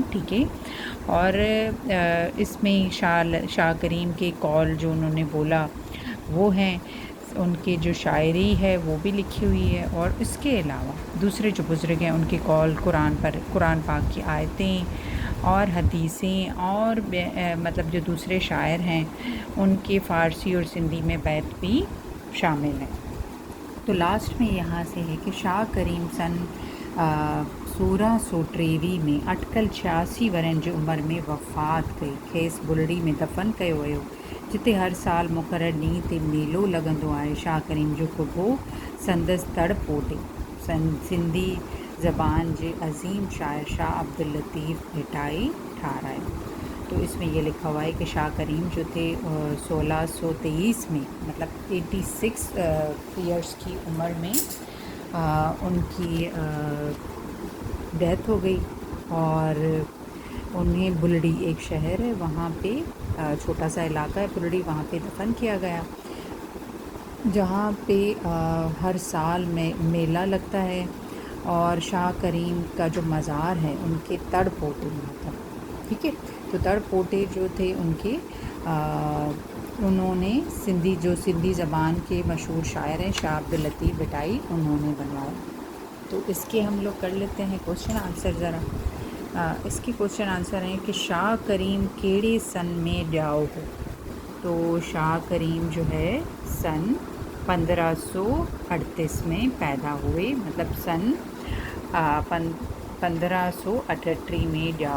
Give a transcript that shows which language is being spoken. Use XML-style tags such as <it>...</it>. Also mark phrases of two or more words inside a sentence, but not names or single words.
<hi>ठीक है, और इसमें शाह करीम के कौल जो उन्होंने बोला वो हैं, उनके जो शायरी है वो भी लिखी हुई है, और इसके अलावा दूसरे जो बुज़ुर्ग हैं उनके कौल, कुरान पाक की आयतें और हदीसें और मतलब जो दूसरे शायर हैं उनके फ़ारसी और सिंधी में बैत भी शामिल हैं। तो लास्ट में यहाँ से है कि</hi> <sd>शाह करीम सन 1623 में अटकल 86 वरनि जी उमिरि में वफ़ात कई। खेसि बुलड़ी में दफ़न कयो वियो, जिते हर साल मुक़ररु ॾींहं ते मेलो लॻंदो आहे। शाह करीम जो कुबो संदसि तड़ पोटे सिंधी ज़बान जे अज़ीम शाइर शाह अब्दुल लतीफ़ भिटाई ठारायो।</sd> <hi>तो इसमें ये लिखा हुआ है कि शाह करीम जो थे 1623 में, मतलब 86 ईयर्स की उम्र में उनकी डेथ हो गई, और उन्हें बुलड़ी एक शहर है, वहाँ पे छोटा सा इलाका है बुलड़ी, वहाँ पे दफन किया गया, जहाँ पे हर साल में मेला लगता है। और शाह करीम का जो मज़ार है उनके तड़ पोटे में था। ठीक है, तो तड़ पोटे जो थे उनके उन्होंने सिंधी ज़बान के मशहूर शायर हैं शाह अब्दुल लतीफ़ भिटाई, उन्होंने बनवाया। तो इसके हम लोग कर लेते हैं</hi> <en>question answer</en> <hi>ज़रा। इसके</hi> <en>question answer</en> <hi>हैं कि</hi> <sd>शाह करीम केड़े सन में ॼाओ हो।</sd> <hi>तो शाह करीम जो है सन 1538 में पैदा हुए, मतलब सन 1538 में ॼाओ।</hi>